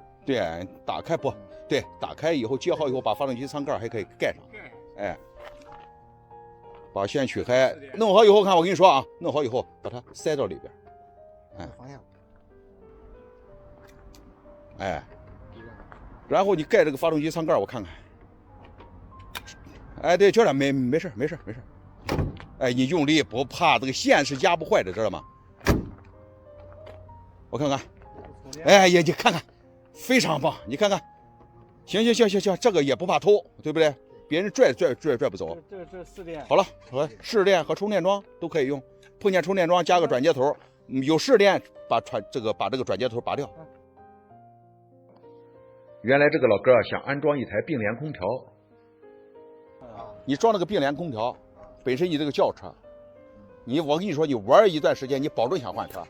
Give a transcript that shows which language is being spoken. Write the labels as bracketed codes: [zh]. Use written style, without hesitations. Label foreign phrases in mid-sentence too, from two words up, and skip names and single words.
[zh] 對，打開不對，打開以後接好以後，把發動機艙蓋還可以蓋上。哎，把線取開，弄好以後看我跟你說啊，弄好以後把它塞到裡邊。哎，哎，然後你蓋這個發動機艙蓋，我看看。哎，對，就這沒事。哎，你用力不怕，這個線是壓不壞的，知道嗎？我看看，哎呀，你看看，非常棒，你看看，行，這個也不怕偷，對不對？別人拽不走。這四電。好了，市電和充電樁都可以用，碰見充電樁加個轉接頭，有市電把這個轉接頭拔掉。原來這個老哥想安裝一台並聯空調。你裝那個並聯空調，本身你這個轎車，我跟你說，你玩一段時間，你保證想換車。